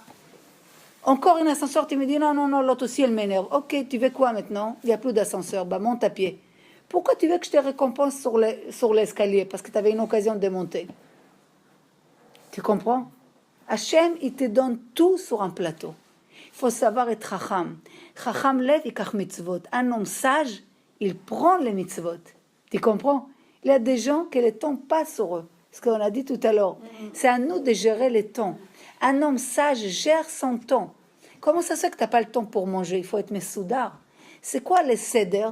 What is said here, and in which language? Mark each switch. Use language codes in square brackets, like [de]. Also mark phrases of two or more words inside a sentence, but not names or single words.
[fr] Encore un ascenseur, tu me dis, non, l'autre aussi, elle m'énerve. Ok, tu veux quoi maintenant? Il n'y a plus d'ascenseur, bah monte à pied. Pourquoi tu veux que je te récompense sur l'escalier? Parce que tu avais une occasion de monter. Tu comprends? Hachem, il te donne tout sur un plateau. Il faut savoir être chacham. [he] חכם לב יקח מצוות. [fr] Un homme sage, il prend les mitzvot. Tu comprends? Il y a des gens que le temps passe sur eux. Ce qu'on a dit tout à l'heure. C'est à nous de gérer le temps. Un homme sage gère son temps. Comment ça se fait que tu n'as pas le temps pour manger? Il faut être messoudar. C'est quoi les seder?